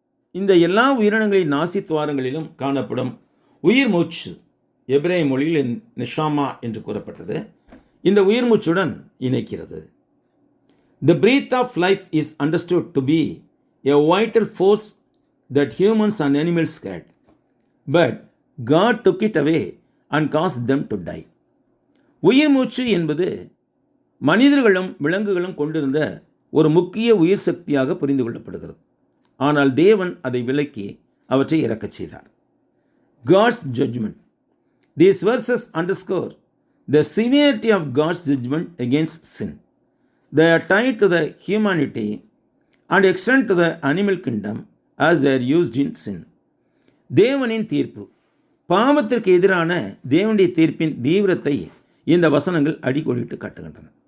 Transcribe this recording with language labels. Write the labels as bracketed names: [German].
[Tamil] இந்த எல்லா உயிரினங்களின் நாசி துவாரங்களிலும் காணப்படும் உயிர் மூச்சு, எபிரேய மொழியில் நெஷாமா என்று கூறப்பட்டது, இந்த உயிர் மூச்சுடன் இணைக்கிறது. [English] The breath of life is understood to be a vital force that humans and animals had, but God took it away and caused them to die. [Tamil] உயிர் மூச்சு என்பது மனிதர்களும் விலங்குகளும் கொண்டிருந்த ஒரு முக்கிய உயிர் சக்தியாக புரிந்து கொள்ளப்படுகிறது. ஆனால் தேவன் அதை விலக்கி அவற்றை இறக்கச் செய்தார். [English] God's judgment. These verses underscore the severity of God's judgment against sin. They are tied to the humanity and extend to the animal kingdom as they are used in sin. [Tamil] தேவனின் தீர்ப்பு, பாவத்திற்கு எதிரான தேவனுடைய தீர்ப்பின் தீவிரத்தை இந்த வசனங்கள் அடிக்கோடிட்டு காட்டுகின்றன.